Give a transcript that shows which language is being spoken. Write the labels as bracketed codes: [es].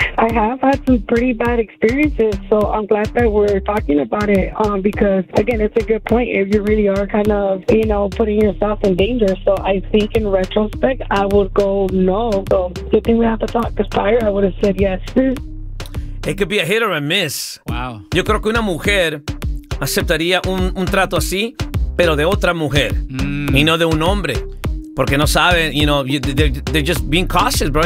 [en] I have had some pretty bad experiences, so I'm glad that we're talking about it, because, again, it's a good point if you really are kind of, you know, putting yourself in danger. So I think in retrospect, I would go no. So good thing we have to talk, because prior I would have said yes. It could be a hit or a miss. Wow. [es] Yo creo que una mujer aceptaría un trato así, pero de otra mujer y no de un hombre. Porque no saben, [en] you know, they're just being cautious, bro.